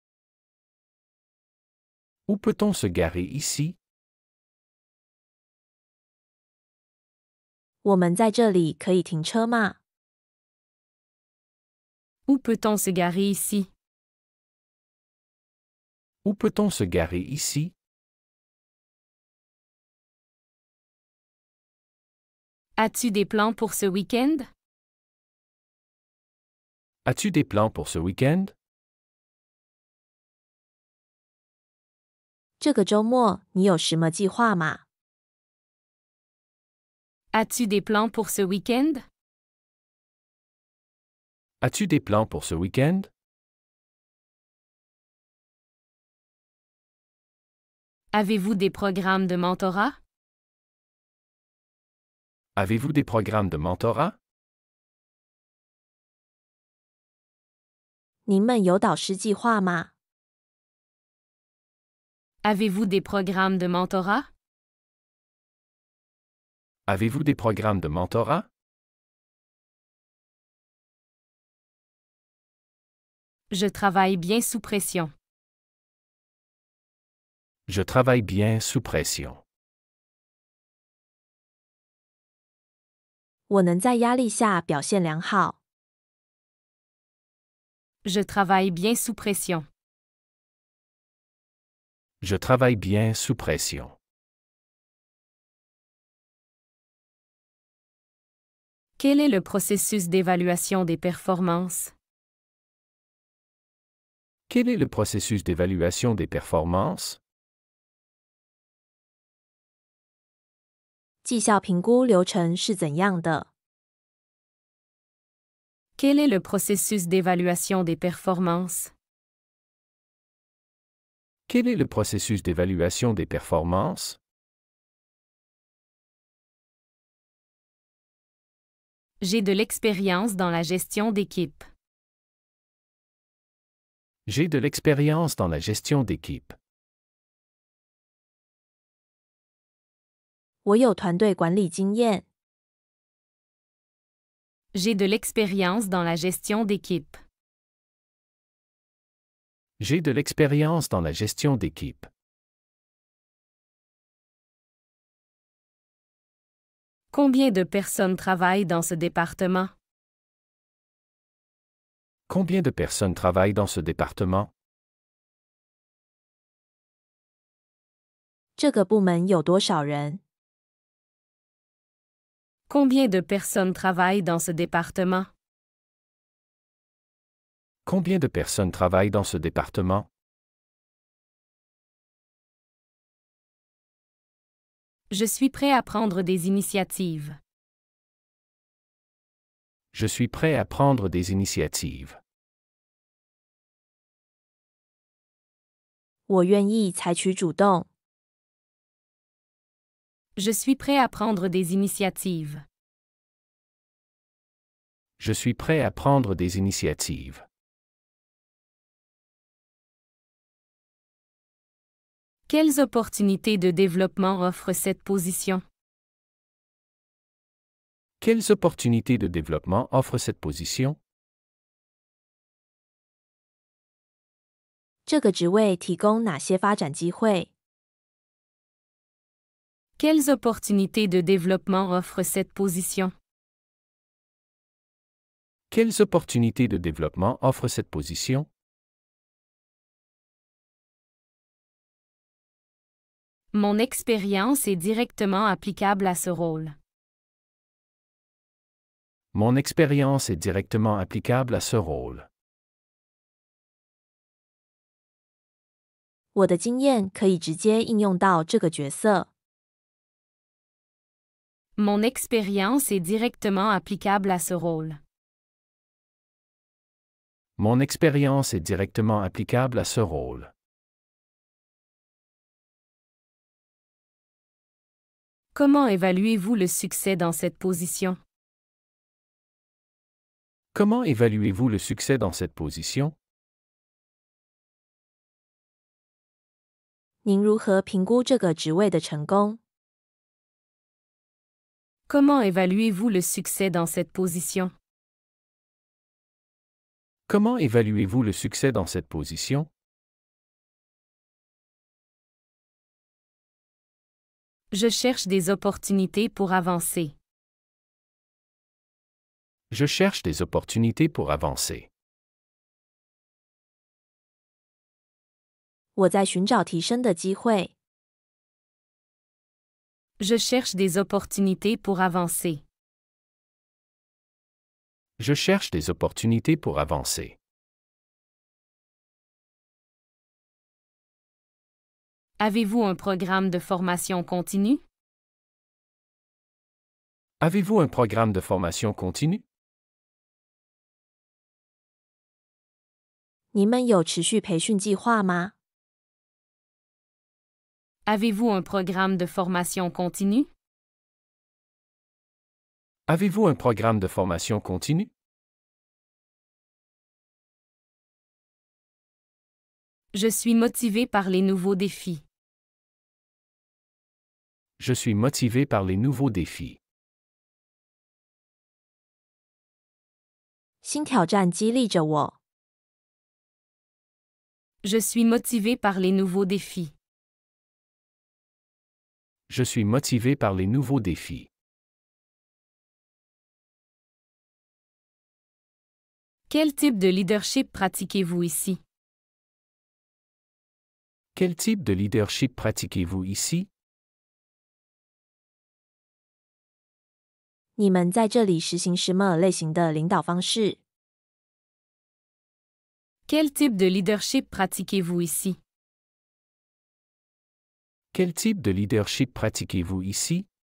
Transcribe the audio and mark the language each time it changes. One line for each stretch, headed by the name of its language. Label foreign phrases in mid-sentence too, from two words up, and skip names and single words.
French: Où peut-on se garer ici?
Chinese: 我们在这里可以停车吗？
French: Où peut-on se garer ici? Où peut-on se garer ici? As-tu des plans pour ce week-end? As-tu des plans pour ce week-end?
Chinese: 这个周末你有什么计划吗？
French: As-tu des plans pour ce week-end? As-tu des plans pour ce week-end? Avez-vous des programmes de mentorat? Avez-vous des programmes de mentorat?
Chinese: 您们有导师计划吗？
French: Avez-vous des programmes de mentorat? Avez-vous des programmes de mentorat? Je travaille bien sous pression. Je travaille bien sous pression.
Chinese: 我能在压力下表现良好。
French: Je travaille bien sous pression. Je travaille bien sous pression. Quel est le processus d'évaluation des performances? Quel est le processus d'évaluation des performances?
Chinese: 绩效评估流程是怎样的？
French: Quel est le processus d'évaluation des performances? Quel est le processus d'évaluation des performances? J'ai de l'expérience dans la gestion d'équipe. J'ai de l'expérience dans la gestion d'équipe.
Chinese: 我有团队管理经验。
French: J'ai de l'expérience dans la gestion d'équipe. J'ai de l'expérience dans la gestion d'équipe. Combien de personnes travaillent dans ce département? Combien de personnes travaillent dans ce département?
Chinese: 这个部门有多少人？
French: Combien de personnes travaillent dans ce département? Combien de personnes travaillent dans ce département? Je suis prêt à prendre des initiatives. Je suis prêt à prendre des initiatives.
Chinese: 我愿意采取主动。
French: Je suis prêt à prendre des initiatives. Je suis prêt à prendre des initiatives. Quelles opportunités de développement offre cette position? Quelles opportunités de développement offre cette position?
Chinese: 这个职位提供哪些发展机会？
French: Quelles opportunités de développement offre cette position? Quelles opportunités de développement offre cette position? Mon expérience est directement applicable à ce rôle. Mon expérience est directement applicable à ce rôle.
Chinese: 我的经验可以直接应用到这个角色。
French: Mon expérience est directement applicable à ce rôle. Mon expérience est directement applicable à ce rôle. Comment évaluez-vous le succès dans cette position? Comment évaluez-vous le succès dans cette position?
Chinese: 您如何评估这个职位的成功？
French: Comment évaluez-vous le succès dans cette position? Comment évaluez-vous le succès dans cette position? Je cherche des opportunités pour avancer. Je cherche des opportunités pour avancer.
Chinese: 我在寻找提升的机会。
French: Je cherche des opportunités pour avancer. Je cherche des opportunités pour avancer. Avez-vous un programme de formation continue? Avez-vous un programme de formation continue?
Chinese: 你们有持续培训计划吗？
French: Avez-vous un programme de formation continue? Avez-vous un programme de formation continue? Je suis motivé par les nouveaux défis. Je suis motivé par les nouveaux défis.
Chinese: 新挑战激励着我。
French: Je suis motivé par les nouveaux défis. Je suis motivé par les nouveaux défis. Quel type de leadership pratiquez-vous ici? Quel type de leadership pratiquez-vous ici?
Chinese: 你们在这里实行什么类型的领导方式？
French: Quel type de leadership pratiquez-vous ici? Quel type de leadership pratiquez-vous ici?